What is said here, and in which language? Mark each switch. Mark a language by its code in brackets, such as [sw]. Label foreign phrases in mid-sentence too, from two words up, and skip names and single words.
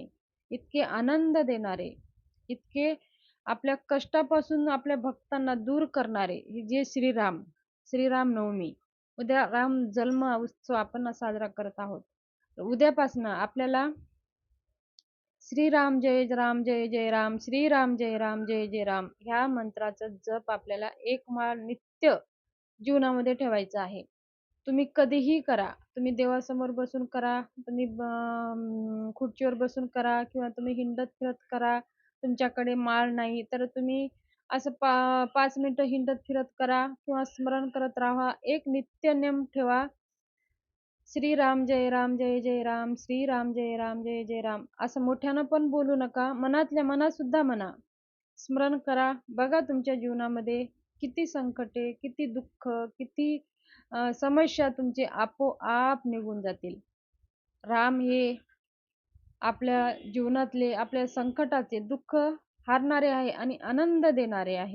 [mr] इतके आनंद देणारे, इतके आपल्या कष्टापासून आपल्या भक्तांना दूर करणारे हे जे श्रीराम, श्रीरामनवमी. उद्या राम जन्म उत्सव आपण साजरा करत आहोत. उद्यापासनं आपल्याला श्रीराम जय राम जय जय राम, श्रीराम जय राम जय जय राम ह्या मंत्राचा जप आपल्याला एक माळ नित्य जीवनामध्ये ठेवायचा आहे. तुम्ही कधीही करा. तुम्ही देवासमोर बसून करा, तुम्ही खुर्चीवर बसून करा किंवा तुम्ही हिंडत-फिरत करा. तुमच्याकडे माळ नाही तर तुम्ही असं 5 मिनिटं हिंडत-फिरत करा किंवा स्मरण करत राहा. एक नित्य नेम ठेवा. श्रीराम जय राम जय जय राम, श्रीराम जय राम जय जय राम असं मोठ्यानं पण बोलू नका. मनातल्या मनात सुद्धा म्हणा. स्मरण करा. बघा तुमच्या जीवनामध्ये किती संकटे, किती दुःख, किती समस्या तुमचे आपोआप निघून जातील. राम हे आपल्या जीवनातले, आपल्या संकटाचे दुःख हारणारे आहे आणि आनंद देणारे आहे.